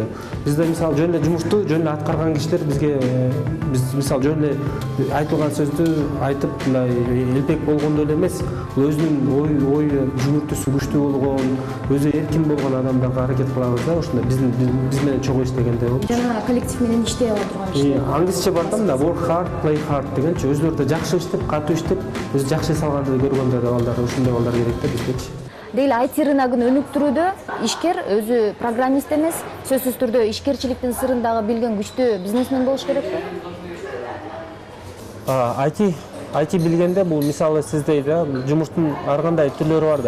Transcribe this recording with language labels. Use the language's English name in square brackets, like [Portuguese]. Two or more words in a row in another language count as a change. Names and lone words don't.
[Kyrgyz] Бизде мисалы жөн эле жумушту жөн эле аткарган кишилер бизге биз мисалы жөн эле айтылган сөздү айтып, мындай элпек болгондой эле эмес, өзүнүн ой жүгүртүүсү күчтүү болгон, өзү эркин болгон адамдарга аракет кылабыз да. Ошондой биз менен чогуу иштегенде болуп. Жана коллектив менен иштей ала турган киши. Англисче бар да, [English] work hard, play hard [Kyrgyz] дегенчи, өзүлөрү да жакшы иштеп, катуу иштеп, өзү жакшы салганды көргөндө да балдар, ушундай балдар керек да биздечи. Деги эле IT рыногун өнүктүрүүдө ишкер өзү программист эмес, сөзсүз түрдө ишкерчиликтин сырын дагы билген күчтүү бизнесмен болуш керекпи? IT билгенде бул мисалы сизде да жумуштун ар кандай түрлөрү бар да.